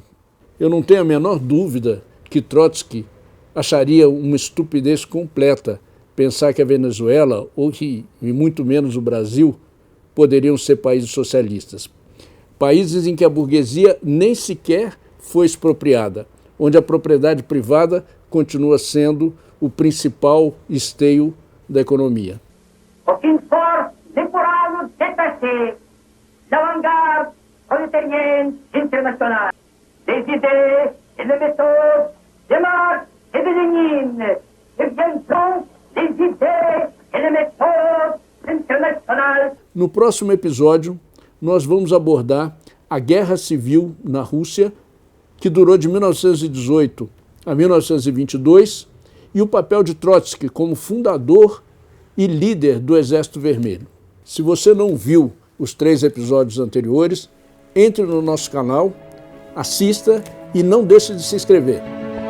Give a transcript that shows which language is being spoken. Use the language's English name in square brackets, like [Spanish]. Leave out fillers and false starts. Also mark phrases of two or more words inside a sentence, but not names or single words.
[Portuguese] Eu não tenho a menor dúvida que Trotsky acharia uma estupidez completa pensar que a Venezuela, ou que, e muito menos o Brasil, poderiam ser países socialistas. Países em que a burguesia nem sequer foi expropriada, onde a propriedade privada continua sendo o principal esteio da economia. O quem for depurado, [French] detesté, l'avant-garde prolétarienne internationale, les idées et les méthodes de Marx et de Lénine, deviendront les idées et les méthodes internationales. [Portuguese] No próximo episódio, nós vamos abordar a Guerra Civil na Rússia, que durou de 1918 a 1922, e o papel de Trotsky como fundador e líder do Exército Vermelho. Se você não viu os 3 episódios anteriores, entre no nosso canal, assista e não deixe de se inscrever.